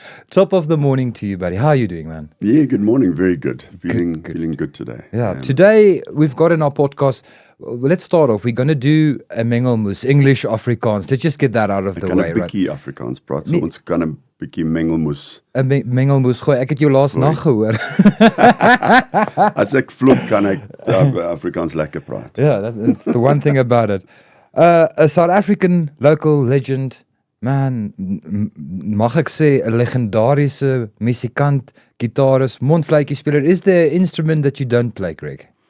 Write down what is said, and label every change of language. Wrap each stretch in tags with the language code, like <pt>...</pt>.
<en>Top of the morning to you, buddy. How are you doing, man? Yeah, good morning. Very good. Good. Feeling good today. Yeah, today we've got in our podcast, let's start off. We're going to do a mengelmoes, English, Afrikaans. Let's just get that out of the way, right?</en> <af>'n bietjie Afrikaans praat, so ons kan 'n bietjie mengelmoes. 'n mengelmoes gooi. Ek het jou laas nag gehoor. As ek vloek kan ek Afrikaans lekker praat.</af> <en>Yeah, that's the one thing about it. A South African local legend, man,</en> <af>mag ek sê 'n legendariese musikant, gitarist, mondfluitjiespeler.</af> <en>Is there an instrument that you don't play, Greg?</en>